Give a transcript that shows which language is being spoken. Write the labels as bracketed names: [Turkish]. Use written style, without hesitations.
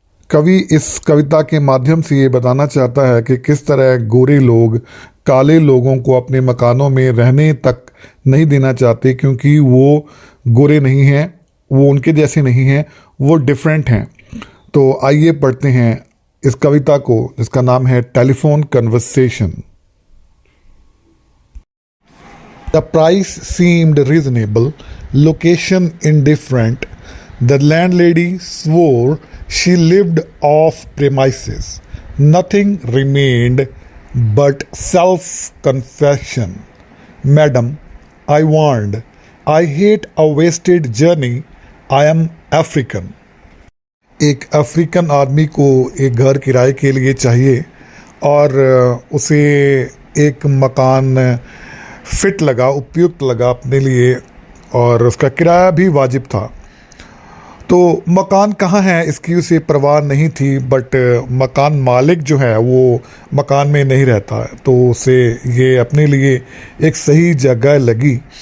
[Hindi] कवि इस कविता के माध्यम से ये बताना चाहता है कि किस तरह गोरे लोग काले लोगों को अपने मकानों में रहने तक नहीं देना चाहते, क्योंकि वो गोरे नहीं हैं, वो उनके जैसे नहीं हैं, वो डिफरेंट हैं। तो आइए पढ़ते हैं इस कविता को, जिसका नाम है telephone conversation. [English] The price seemed reasonable, location indifferent. The landlady swore she lived off premises. Nothing remained but self-confession. Madam, I warned, I hate a wasted journey. I am African. [Hindi] एक अफ्रीकन आदमी को एक घर किराए के लिए चाहिए और उसे एक मकान फिट लगा, उपयुक्त लगा अपने लिए, और उसका किराया भी वाजिब था। तो मकान कहाँ है इसकी उसे परवाह नहीं थी, बट मकान मालिक जो है वो मकान में नहीं रहता है, तो उसे ये अपने लिए एक सही जगह लगी।